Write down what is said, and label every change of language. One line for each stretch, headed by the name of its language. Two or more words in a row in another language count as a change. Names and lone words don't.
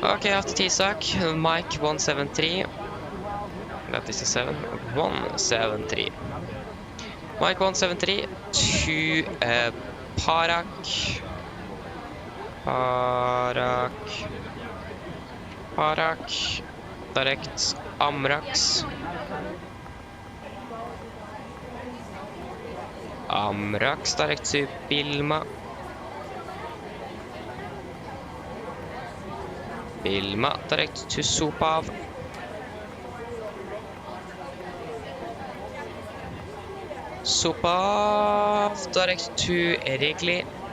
English: Okay, after T-Suck, Mike 173. That is a 7. 173. Mike 173 to Parak. Direct Amrax. Amrax direct to Bilma. Bilma direct to Supav. Supav direct to Regli.